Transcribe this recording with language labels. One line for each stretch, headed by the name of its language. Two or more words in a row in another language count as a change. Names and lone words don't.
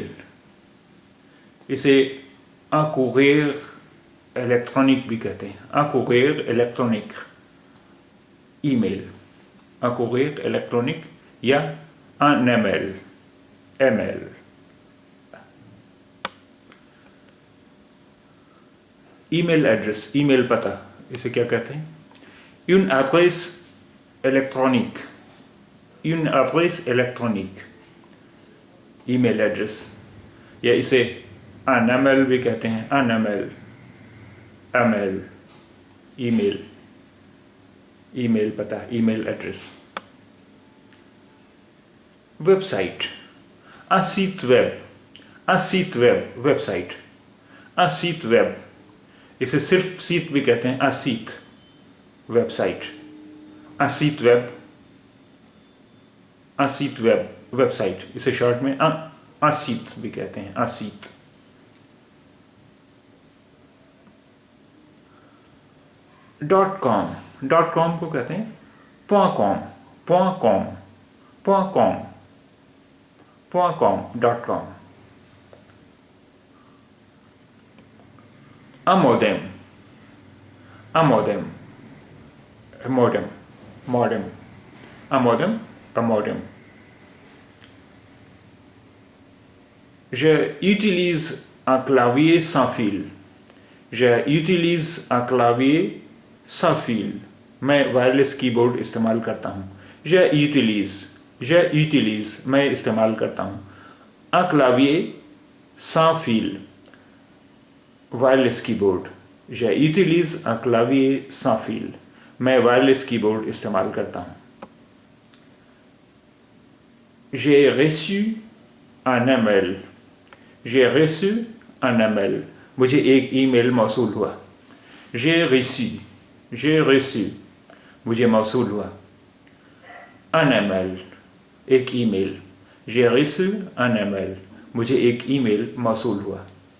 Urdu: اسے
French: un courrier électronique
Urdu: بھی کہتے ہیں,
French: un courrier électronique, email, un courrier électronique या un email.
English: email address,
Urdu: ای میل پتا، اسے کیا کہتے ہیں?
French: Une adresse électronique,
English: email address,
Urdu: یا اسے
French: un email
Urdu: بھی کہتے ہیں,
French: un email,
Urdu: ای میل پتا,
English: email address.
Urdu: वेबसाइट,
French: un site web, वेबसाइट, un site web,
Urdu: اسے صرف سیٹ بھی کہتے ہیں,
French: un site, वेबसाइट, un site web,
Urdu: ویب سائٹ، اسے شارٹ میں
French: un site
Urdu: بھی کہتے ہیں,
French: un site.
Urdu: .com को कहते हैं .com, .com.
English: A modem, a modem.
French: Je utilise un clavier sans fil.
Urdu: میں
English: wireless keyboard
Urdu: استعمال کرتا ہوں.
French: Je utilise,
Urdu: میں استعمال کرتا ہوں.
French: Un clavier sans fil,
English: wireless keyboard.
French: Je utilise un clavier sans fil.
Urdu: میں
English: wireless keyboard
Urdu: استعمال کرتا ہوں.
French: J'ai reçu un email.
Urdu: مجھے ایک ای میل موصول ہوا.
French: J'ai reçu,
Urdu: مجھے موصول ہوا.
French: Un email,
Urdu: ایک ای میل.
French: J'ai reçu un email.
Urdu: مجھے ایک ای میل موصول ہوا.